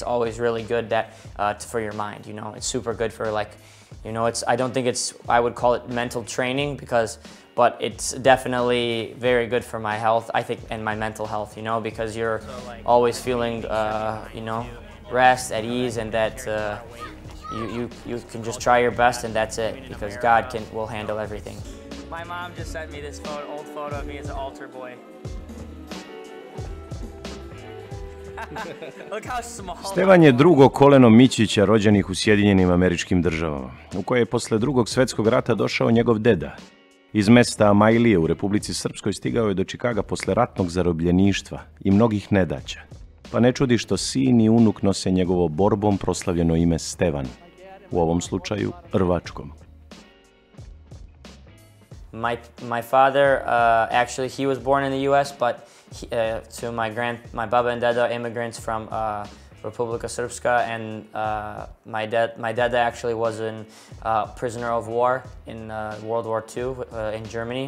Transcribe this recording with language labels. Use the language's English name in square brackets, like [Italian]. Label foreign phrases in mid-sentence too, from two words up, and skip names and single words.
[English] always really good for your mind, It's super good for I don't think I would call it mental training but it's definitely very good for my health, I think, and my mental health, because you're always feeling, rest, at ease, and that you can just try your best and that's it, because God will handle everything. My mom just sent me this old photo of me as an altar boy. Look how small. [Serbian] Stevan je drugo koleno Mićića rođenih u Sjedinjenim Američkim Državama, u koje je posle Drugog svjetskog rata došao njegov deda. Iz mesta Amajlije u Republici Srpskoj stigao je do Čikaga posle ratnog zarobljeništva i mnogih nedaća. Pa ne čudi što sin i unuk nose njegovo borbom proslavljeno ime Stevan, u ovom slučaju rvačkom. [English] My father, actually, he was born in the U.S., but my baba and dada immigrants from Republika Srpska, and my dad actually was a prisoner of war in World War II in Germany.